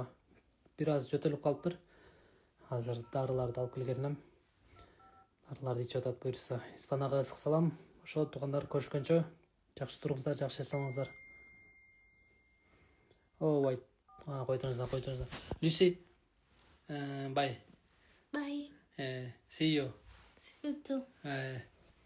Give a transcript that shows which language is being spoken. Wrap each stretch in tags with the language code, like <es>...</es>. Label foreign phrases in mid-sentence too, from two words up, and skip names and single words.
<ky>Бир аз жөтөлүп калыптыр. Азыр дарыларды алып келгенем. Дарыларды ичип атат буйруса. Испанага ысык салам. Ошо туугандар көрүшкөнчө. Жакшы туруңуздар, жакшы эс алыңыздар. Ой, койдуңуздар.</ky> <en>Lucy, bye. Bye. See you. See you too.</en>